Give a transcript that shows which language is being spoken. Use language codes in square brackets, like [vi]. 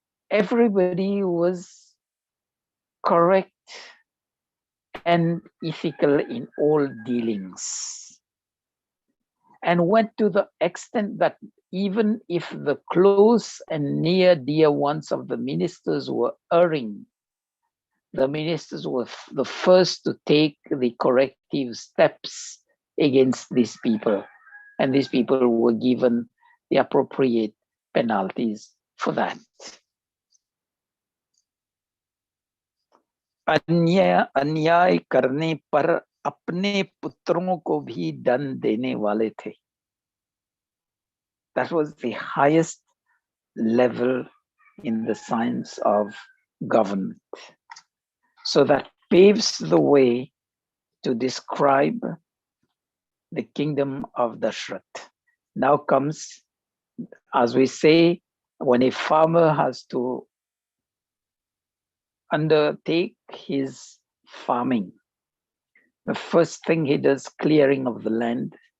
[en] Everybody was correct and ethical in all dealings, and went to the extent that even if the close and near dear ones of the ministers were erring, the ministers were the first to take the corrective steps against these people, and these people were given the appropriate penalties for that. [hi] अन्याय करने पर अपने पुत्रों को भी दंड देने वाले थे. [en] That was the highest level in the science of government. So that paves the way to describe the kingdom of Dashrath. Now comes, as we say, when a farmer has to undertake his farming, the first thing he does, clearing of the land,